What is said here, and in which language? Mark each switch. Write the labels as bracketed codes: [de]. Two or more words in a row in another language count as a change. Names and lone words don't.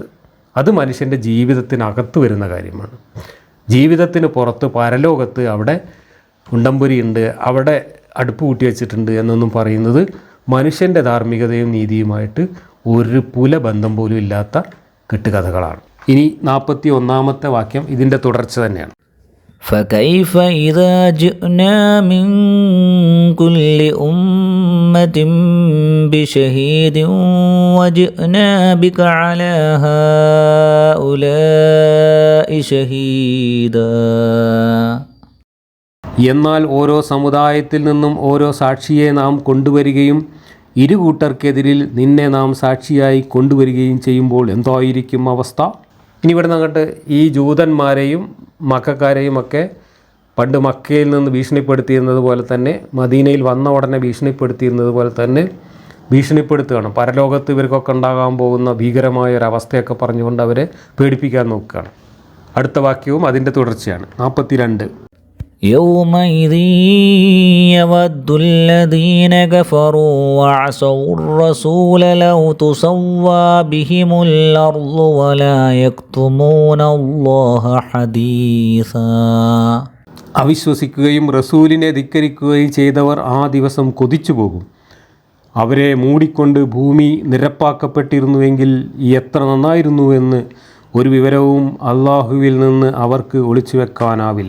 [ml] അത് മനുഷ്യൻ്റെ ജീവിതത്തിനകത്ത് വരുന്ന കാര്യമാണ്. ജീവിതത്തിന് പുറത്ത് പരലോകത്ത് അവിടെ ഉണ്ടംപുരിയുണ്ട്, അവിടെ അടുപ്പ് കൂട്ടി വെച്ചിട്ടുണ്ട് എന്നൊന്നും പറയുന്നത് മനുഷ്യൻ്റെ ധാർമ്മികതയും നീതിയുമായിട്ട് ഒരു ബന്ധം പോലും ഇല്ലാത്ത കെട്ടുകഥകളാണ്. ഇനി 41-ാമത്തെ വാക്യം ഇതിൻ്റെ തുടർച്ച തന്നെയാണ്. [ar] فكيف إذا جئنا من كل أمة بشهيد وجئنا بك على هؤلاء شهيدا. [ml] എന്നാൽ ഓരോ സമുദായത്തിൽ നിന്നും ഓരോ സാക്ഷിയെ നാം കൊണ്ടുവരികയും ഇരു കൂട്ടർക്കെതിരിൽ നിന്നെ നാം സാക്ഷിയായി കൊണ്ടുവരികയും ചെയ്യുമ്പോൾ എന്തായിരിക്കും അവസ്ഥ? ഇനി ഇവിടെ നിന്നിട്ട് ഈ ജൂതന്മാരെയും മക്കക്കാരെയും ഒക്കെ പണ്ട് മക്കയിൽ നിന്ന് ഭീഷണിപ്പെടുത്തിയിരുന്നത് പോലെ തന്നെ മദീനയിൽ വന്ന ഉടനെ ഭീഷണിപ്പെടുത്തിയിരുന്നത് പോലെ തന്നെ ഭീഷണിപ്പെടുത്തുകയാണ്. പരലോകത്ത് ഇവർക്കൊക്കെ ഉണ്ടാകാൻ പോകുന്ന ഭീകരമായ ഒരു അവസ്ഥയൊക്കെ പറഞ്ഞുകൊണ്ട് അവരെ പേടിപ്പിക്കാൻ നോക്കുകയാണ്. അടുത്ത വാക്യവും അതിൻ്റെ തുടർച്ചയാണ്. 42. [ar] يومئذ يود الذين كفروا وعصوا الرسول لو تسوى بهم الأرض ولا يكتمون الله حديثا. [ml] അവിശ്വസിക്കുകയും റസൂലിനെ ധിക്കരിക്കുകയും ചെയ്തവർ ആ ദിവസം കൊതിച്ചു പോകും. അവരെ മൂടിക്കൊണ്ട് ഭൂമി നിരപ്പാക്കപ്പെട്ടിരുന്നുവെങ്കിൽ എത്ര നന്നായിരുന്നുവെന്ന് ഒരു വിവരവും അള്ളാഹുവിൽ നിന്ന് അവർക്ക് ഒളിച്ചു വെക്കാനാവില്ല.